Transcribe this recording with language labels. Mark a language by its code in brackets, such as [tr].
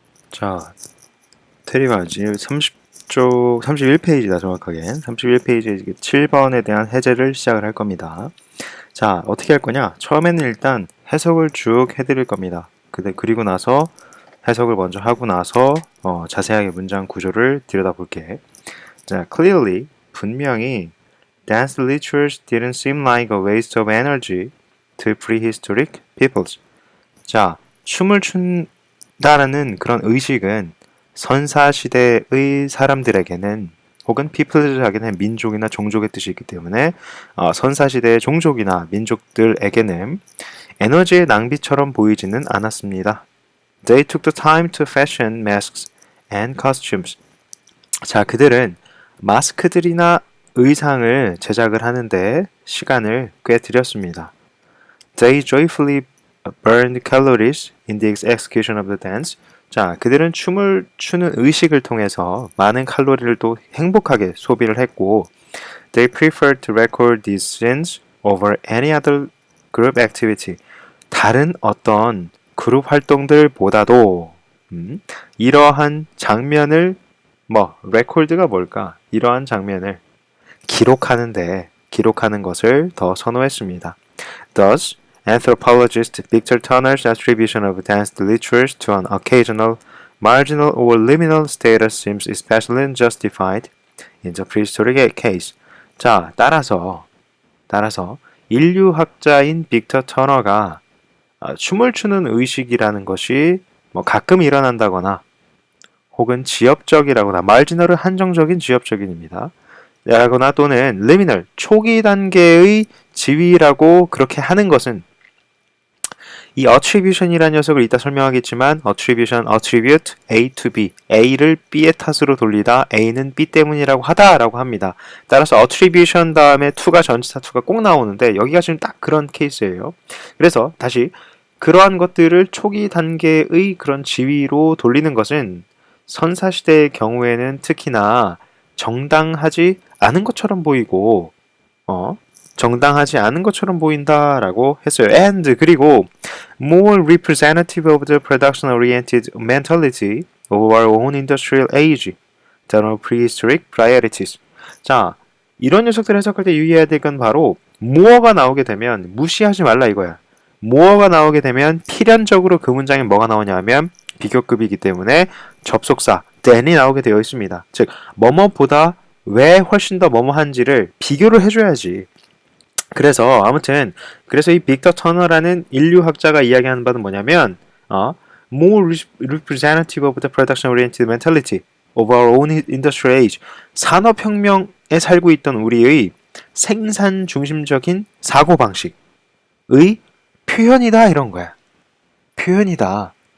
[ko] 자, 테리가 지금 31페이지다, 정확하게. 31페이지 7번에 대한 해제를 시작을 할 겁니다. 자, 어떻게 할 거냐? 처음에는 일단 해석을 쭉 해드릴 겁니다. 그리고 나서 해석을 먼저 하고 나서 자세하게 문장 구조를 들여다볼게. [en] 자, clearly, [ko] 분명히 [en] dance lectures didn't seem like a waste of energy to prehistoric peoples. [ko] 자, 춤을 춘다라는 그런 의식은 선사시대의 사람들에게는 혹은 peoples에게는 민족이나 종족의 뜻이 있기 때문에 선사시대의 종족이나 민족들에게는 에너지의 낭비처럼 보이지는 않았습니다. [en] They took the time to fashion masks and costumes. [ko] 자, 그들은 마스크들이나 의상을 제작을 하는데 시간을 꽤 들였습니다. [en] They joyfully burned calories in the execution of the dance. [ko] 자, 그들은 춤을 추는 의식을 통해서 많은 칼로리를 또 행복하게 소비를 했고 [en] They preferred to record these scenes over any other group activity. [ko] 다른 어떤 그룹 활동들보다도 이러한 장면을 record가 뭘까? 이러한 장면을 기록하는 것을 더 선호했습니다. [en] Thus, anthropologist Victor Turner's attribution of dance literature to an occasional, marginal or liminal status seems especially justified in the prehistoric case. [ko] 자, 따라서 인류학자인 빅터 터너가 춤을 추는 의식이라는 것이 가끔 일어난다거나 혹은 지엽적이라거나 marginal은 한정적인 지엽적인입니다. 라거나 또는 liminal, 초기 단계의 지위라고 그렇게 하는 것은 이 attribution이라는 녀석을 이따 설명하겠지만 [en] attribute A to B, [ko] A를 B의 탓으로 돌리다 A는 B 때문이라고 하다라고 합니다. 따라서 attribution 다음에 to가 전치사 to가 꼭 나오는데 여기가 지금 딱 그런 케이스예요. 그래서 다시 그러한 것들을 초기 단계의 그런 지위로 돌리는 것은 선사시대의 경우에는 특히나 정당하지 않은 것처럼 보이고 정당하지 않은 것처럼 보인다라고 했어요. [en] And [ko] 그리고 [en] more representative of the production-oriented mentality of our own industrial age than our prehistoric priorities. [ko] 자, 이런 녀석들 해석할 때 유의해야 될 건 바로 more가 나오게 되면 무시하지 말라 이거야. more가 나오게 되면 필연적으로 그 문장에 뭐가 나오냐면 비교급이기 때문에 접속사 than이 나오게 되어 있습니다. 즉, 뭐뭐보다 왜 훨씬 더 뭐뭐한지를 비교를 해줘야지. 그래서 이 빅터 터너라는 인류학자가 이야기하는 바는 뭐냐면 [en] more representative of the production-oriented mentality of our own industrial age. [ko] 산업혁명에 살고 있던 우리의 생산 중심적인 사고방식의 표현이다 이런 거야. 표현이다.